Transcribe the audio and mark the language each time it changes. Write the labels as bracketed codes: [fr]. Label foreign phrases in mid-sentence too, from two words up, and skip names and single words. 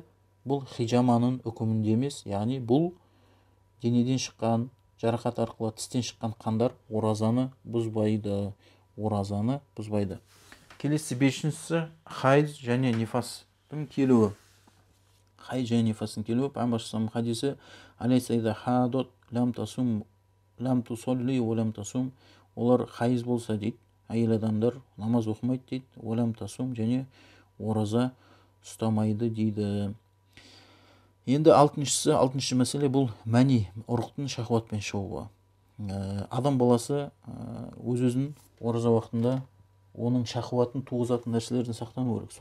[kk] Бұл хижаманың үкімінде емес, яғни бұл денеден шыққан жарақат арқылы тістен шыққан қандар оразаны бұзбайды. Оразаны бұзбайды. Келесі бесіншісі хайз және нифастың келуі. Хайз және нифастың келуі. Пайғамбар хадисі: [ar] "أليس إذا حاضت لم تصم لم تصل ولم تصم". [kk] Олар хайз болса дейді, әйел адамдар намаз оқымайды дейді, [ar] ولم تصم, [kk] және ораза ұстамайды дейді. Енді алтыншы мәселе бұл мәни, ұрықтың шахуатпен шығуы. Адам баласы өз-өзін ораза уақытында оның шахуатын туғызатын нәрселерден сақтану керек.